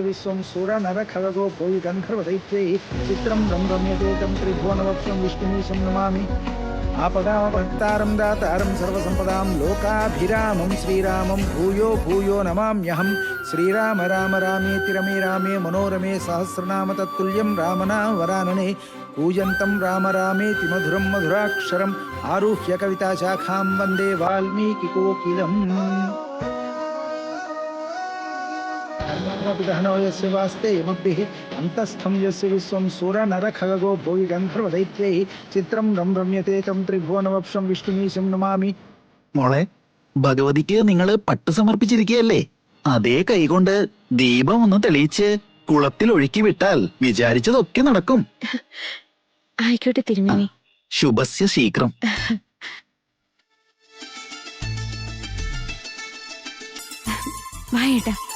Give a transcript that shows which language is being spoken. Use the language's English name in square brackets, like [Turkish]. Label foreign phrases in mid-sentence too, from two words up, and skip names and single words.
[Sanskrit] विश्वं सुरनरखगो भुवि गन्धर्वदैत्यैः चित्रं रम्यते तं त्रिभुवनवक्षं विष्णुमीशं नमामि आपदामभक्तारं दातारं सर्वसम्पदां लोकाभिरामं श्रीरामं भूयो भूयो नमाम्यहं श्रीराम राम रामेति रमे रामे मनोरमे सहस्रनाम तत्तुल्यं रामनाम वरानने कूजन्तं राम रामेति मधुरं मधुराक्षरम् आरुह्य कविताशाखां वन्दे वाल्मीकिकोकिलम् पितहनो यस्य वास्ते मुक्तिः अन्तस्थं यस्य विश्वं सुरनरखगो भुवि गन्धर्वदैत्यैः चित्रं रम्यते तं त्रिभुवनवक्षं विष्णुमीशं नमामि [Malayalam] മോളെ, ഭഗവതിക്ക് നിങ്ങൾ പട്ട് സമർപ്പിച്ചിരിക്കുകയല്ലേ? അതേ കൈകൊണ്ട് ദീപം ഒന്ന് തെളിയിച്ച് കുളത്തിൽ ഒഴുക്കി വിട്ടാൽ വിചാരിച്ചതൊക്കെ നടക്കും. ആയിക്കോട്ടെ തിരുമേനി. [Sanskrit] ശുഭസ്യ ശീഘ്രം. [Malayalam] വായേട്ടാ.